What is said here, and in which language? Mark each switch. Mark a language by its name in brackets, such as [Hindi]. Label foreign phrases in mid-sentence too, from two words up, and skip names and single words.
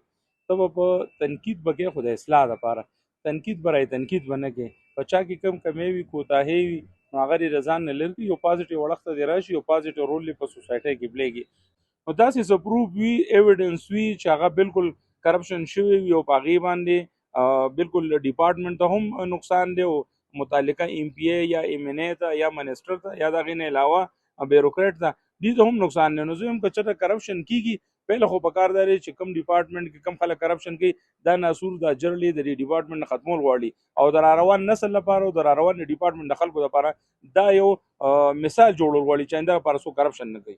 [Pashto] ته به په تنقید به کوې خو د اصلاح دپاره، تنقید به رایې تنقید به نه کوې، په چا کې کم کمی وي کوتاهۍ وي نو هغه دې د ځان نه لرې کړي، یو پازیټیو اړخ ته دې راشي، یو [English] positive role [Pashto] دې په سوسایټۍ کې پلی کړي. نو داسې څه پروف وي ایویډنس وي چې هغه بالکل کرپشن شوی وي او په هغې باندې بالکل ډپارټمنټ ته هم نقصان دی او متعلقه ایم پی ای یا ایم این ای ته یا منسټر ته یا د هغې نه علاوه بیروکریټ ته دې ته هم نقصان دی. نو زه یم که چېرته کرپشن کېږي پهله خو پکار دا دی چې کوم ډپارټمنټ کې کم خلک کرپشن کوي دا ناسور دا جرلی د دې ډپارټمنټ نه ختمول غواړي او د راروان نسل لپاره او د راروان ډپارټمنټ د خلکو لپاره دا یو مثال جوړول غواړي چې آینده لپاره څوک کرپشن نه کوي.